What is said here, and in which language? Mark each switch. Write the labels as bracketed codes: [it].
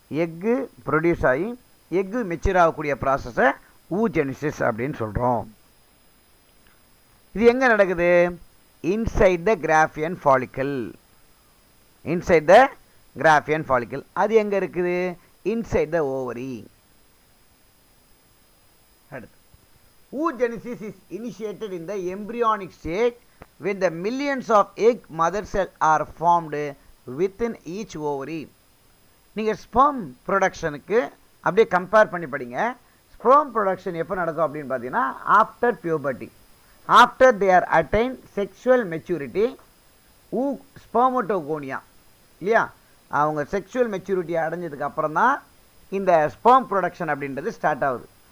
[ta] Egg produce ஆகி egg mature ஆகக்கூடிய ப்ராசஸை ஊஜெனிசிஸ் அப்படின்னு சொல்கிறோம். இது எங்கே நடக்குது? [en] Inside the Graafian follicle. Inside the Graafian follicle [ta] அது எங்கே இருக்குது? [en] Inside the ovary. அடுத்து, oogenesis is initiated in the embryonic stage when the millions of egg mother cells are formed within each ovary. [ta] நீங்கள் ஸ்பெர்ம் ப்ரொடக்ஷனுக்கு அப்படியே compare பண்ணி படிங்க. [en] sperm production [ta] எப்போ நடக்கும் அப்படின்னு பார்த்தீங்கன்னா [en] After puberty, after they are attain sexual maturity. [ta] Spermatogonia இல்லையா, அவங்க செக்ஷுவல் மெச்சூரிட்டி அடைஞ்சதுக்கு அப்புறம் தான் இந்த ஸ்பெர்ம் ப்ரொடக்ஷன் அப்படின்றது ஸ்டார்ட் ஆகுது.